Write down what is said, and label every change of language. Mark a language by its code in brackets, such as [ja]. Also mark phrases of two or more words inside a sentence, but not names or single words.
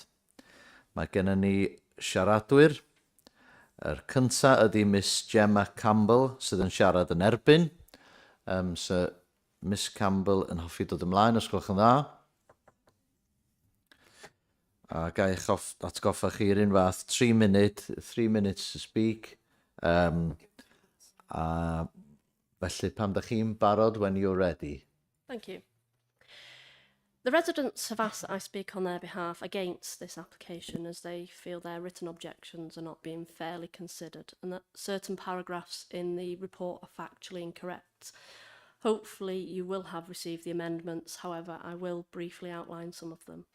[cy] Mae gennym ni siaradwyr. Yr cyntaf ydy Miss Gemma Campbell sydd yn siarad yn erbyn. So Miss Campbell yn hoffi dod ymlaen os gwelwch yn dda. A ga i'ch atgoffa chi'r un fath 3 [en] minutes to speak. [cy] Felly pam da chi'n barod [en] when you're ready. Thank you. The residents have asked that I speak on their behalf against this application as they feel their written objections are not being fairly considered and that certain paragraphs in the report are factually incorrect. Hopefully you will have received the amendments, however I will briefly outline some of them.